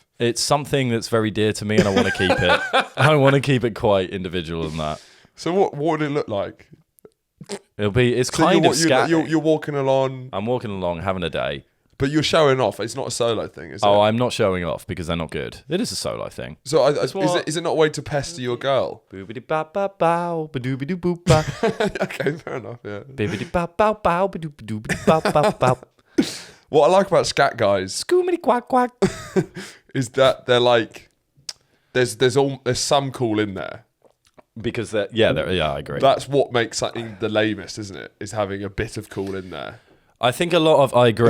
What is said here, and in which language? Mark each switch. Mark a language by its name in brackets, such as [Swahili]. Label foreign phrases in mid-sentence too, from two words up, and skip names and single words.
[English] It's something that's very dear to me and I want to keep it. I want to keep it quite individual in that. So what would it look like? It's kind of scatting. You're walking along. I'm walking along, having a day. But you're showing off. It's not a solo thing, is it? Oh, I'm not showing off because they're not good. It is a solo thing. So is it not a way to pester your girl? Boobity ba ba bow, ba doobity boop ba. Okay, fair enough. Yeah. Bibbity ba bow bow, ba doobity ba ba bow. What I like about scat guys, scoomity quack quack, is that they're like, there's some cool in there. Because I agree. That's what makes something the lamest, isn't it? Is having a bit of cool in there. I think I agree.